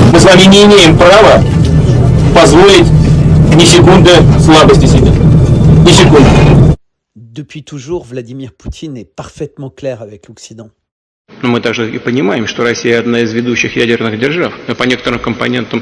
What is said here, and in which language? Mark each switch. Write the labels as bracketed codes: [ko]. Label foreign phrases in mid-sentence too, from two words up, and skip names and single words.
[ru] вами не имеем права позволить ни секунды слабости себе. Ни секунды. [fr] Depuis toujours, Vladimir Poutine est parfaitement clair avec l'Occident. [ru] Но мы также и понимаем, что Россия одна из ведущих ядерных держав, но по некоторым компонентам...